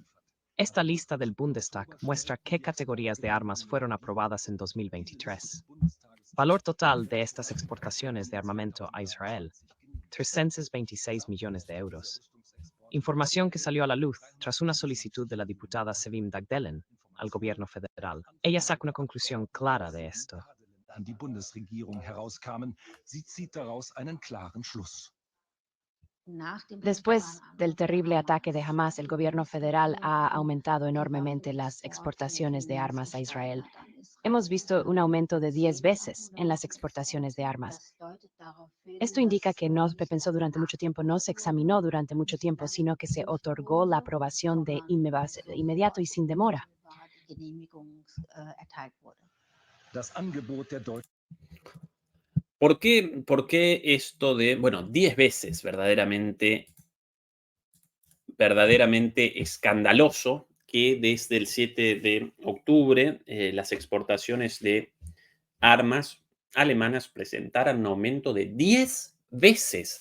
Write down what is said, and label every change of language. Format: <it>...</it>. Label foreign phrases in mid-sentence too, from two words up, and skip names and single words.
<es>Esta lista del Bundestag muestra qué categorías de armas fueron aprobadas en 2023. Valor total de estas exportaciones de armamento a Israel, 326 millones de euros. Información que salió a la luz tras una solicitud de la diputada Sevim Dagdelen al gobierno federal. Ella saca una conclusión clara de esto.</es> <de>An die Bundesregierung herauskamen, sie zieht daraus einen klaren Schluss.</de> <es>Después del terrible ataque de Hamas, el gobierno federal ha aumentado enormemente las exportaciones de armas a Israel. Hemos visto un aumento de 10 veces en las exportaciones de armas. Esto indica que no se pensó durante mucho tiempo, no se examinó durante mucho tiempo, sino que se otorgó la aprobación de inmediato y sin demora.</es> <de>Das Angebot der</de> <es>¿Por qué esto de, bueno, 10 veces verdaderamente escandaloso que desde el 7 de octubre las exportaciones de armas alemanas presentaran un aumento de 10 veces?</es>